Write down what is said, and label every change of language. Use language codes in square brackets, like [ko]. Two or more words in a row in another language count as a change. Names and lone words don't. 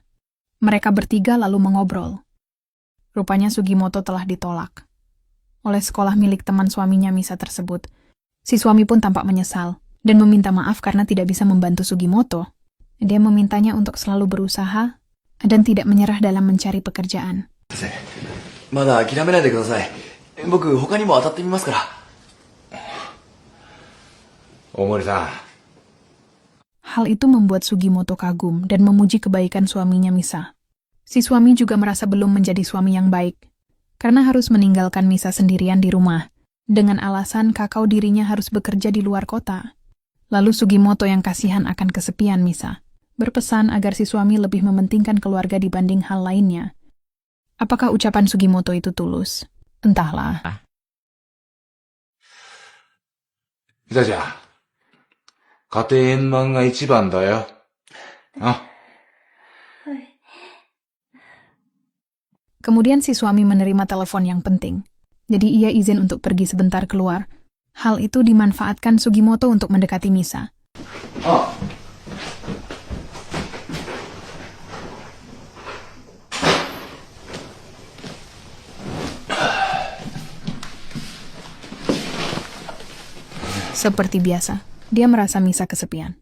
[id] Mereka bertiga lalu mengobrol. Rupanya Sugimoto telah ditolak oleh sekolah milik teman suaminya Misa tersebut. Si suami pun tampak menyesal dan meminta maaf karena tidak bisa membantu Sugimoto. Dia memintanya untuk selalu berusaha dan tidak menyerah dalam mencari pekerjaan. [ja] まだ諦めないでください。僕、他にも当たってみますから。大森さん。 [id] Hal itu membuat Sugimoto kagum dan memuji kebaikan suaminya Misa. Si suami juga merasa belum menjadi suami yang baik, karena harus meninggalkan Misa sendirian di rumah, dengan alasan kakao dirinya harus bekerja di luar kota. Lalu Sugimoto yang kasihan akan kesepian Misa, berpesan agar si suami lebih mementingkan keluarga dibanding hal lainnya. Apakah ucapan Sugimoto itu tulus? Entahlah. [ja] ミサちゃん。家庭円満が一番だよ。あ。 [id] Kemudian si suami menerima telepon yang penting. Jadi ia izin untuk pergi sebentar keluar. Hal itu dimanfaatkan Sugimoto untuk mendekati Misa. Ah. Seperti biasa, dia merasa Misa kesepian.